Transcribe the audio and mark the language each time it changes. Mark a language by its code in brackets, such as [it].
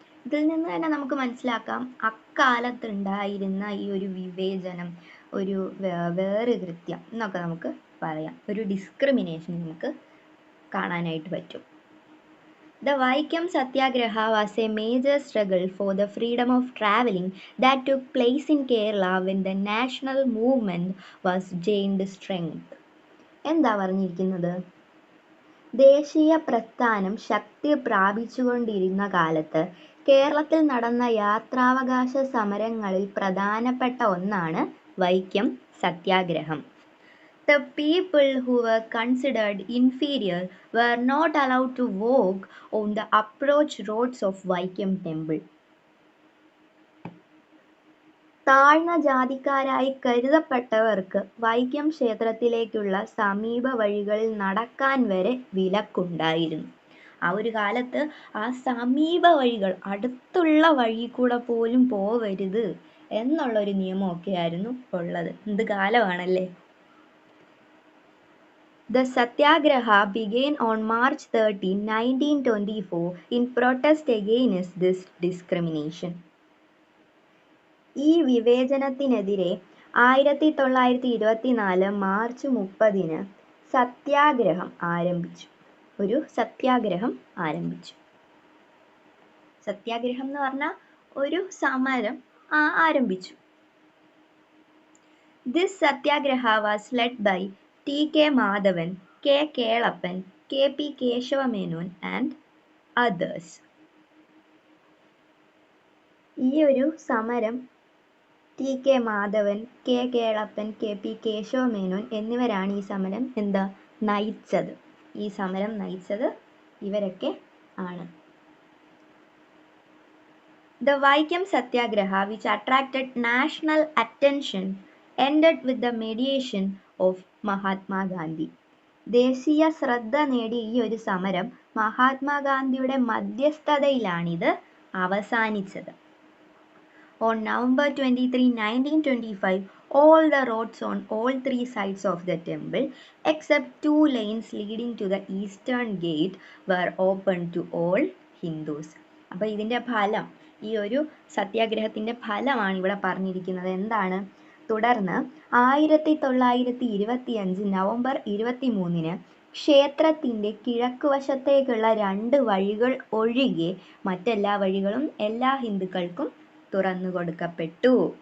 [ml] ഇതിൽ നിന്ന് തന്നെ നമുക്ക് മനസ്സിലാക്കാം അക്കാലത്തുണ്ടായിരുന്ന ഈ ഒരു വിവേചനം, ഒരു വേറുകൃത്യം എന്നൊക്കെ നമുക്ക് പറയാം. ഒരു ഡിസ്ക്രിമിനേഷൻ നമുക്ക് കാണാനായിട്ട് പറ്റും. [en] The Vaikam Satyagraha was a major struggle for the freedom of travelling that took place in Kerala when the national movement was gained strength. [ml] എന്താ പറഞ്ഞിരിക്കുന്നത്? ദേശീയ പ്രസ്ഥാനം ശക്തി പ്രാപിച്ചുകൊണ്ടിരുന്ന കാലത്ത് കേരളത്തിൽ നടന്ന യാത്രാവകാശ സമരങ്ങളിൽ പ്രധാനപ്പെട്ട ഒന്നാണ് വൈക്കം സത്യാഗ്രഹം. [en] The people who were considered inferior were not allowed to walk on the approach roads of Vaikam temple. [ml] താഴ്ന്ന ജാതിക്കാരായി കരുതപ്പെട്ടവർക്ക് വൈക്കം ക്ഷേത്രത്തിലേക്കുള്ള സമീപ വഴികളിൽ നടക്കാൻ വരെ വിലക്കുണ്ടായിരുന്നു. ആ ഒരു കാലത്ത് ആ സമീപ വഴികൾ, അടുത്തുള്ള വഴി കൂടെ പോലും പോവരുത് എന്നുള്ളൊരു നിയമമൊക്കെ ആയിരുന്നു ഉള്ളത്. എന്ത് കാലമാണല്ലേ! [en] The Satyagraha began on March 13, 1924 in protest against this discrimination. [ml] ഈ വിവേചനത്തിനെതിരെ 1924 മാർച്ച് 30 സത്യാഗ്രഹം ആരംഭിച്ചു. ഒരു സത്യാഗ്രഹം ആരംഭിച്ചു. സത്യാഗ്രഹം എന്ന് പറഞ്ഞാൽ ഒരു സമരം ആരംഭിച്ചു. [en] This Satyagraha was led by T.K. Madhavan, K. Kelappan, K.P. Keshava and others. [ml] ഈ ഒരു സമരം T.K. Madhavan, K. Kelappan, K.P. Keshava Menon എന്നിവരാണ് ഈ സമരം നയിച്ചത്. ഈ സമരം നയിച്ചത് ഇവരൊക്കെ ആണ്. [en] The Vaikam Satyagraha, which attracted national attention, ended with the mediation of Mahatma Gandhi. [ml] ദേശീയ ശ്രദ്ധ നേടിയ ഈ ഒരു സമരം മഹാത്മാഗാന്ധിയുടെ മധ്യസ്ഥതയിലാണിത് അവസാനിച്ചത്. [en] On November 23, 1925, all the roads on all three sides of the temple, except 2 lanes leading to the eastern gate, were open to all Hindus. [ml] അപ്പോൾ ഇതിൻ്റെ ഫലം, ഈ ഒരു സത്യാഗ്രഹത്തിൻ്റെ ഫലമാണ് ഇവിടെ പറഞ്ഞിരിക്കുന്നത്. എന്താണ്? തുടർന്ന് 1925 നവംബർ 23 ക്ഷേത്രത്തിൻ്റെ കിഴക്കുവശത്തേക്കുള്ള 2 വഴികൾ ഒഴികെ മറ്റെല്ലാ വഴികളും എല്ലാ ഹിന്ദുക്കൾക്കും തുറന്നു കൊടുക്കപ്പെട്ടു.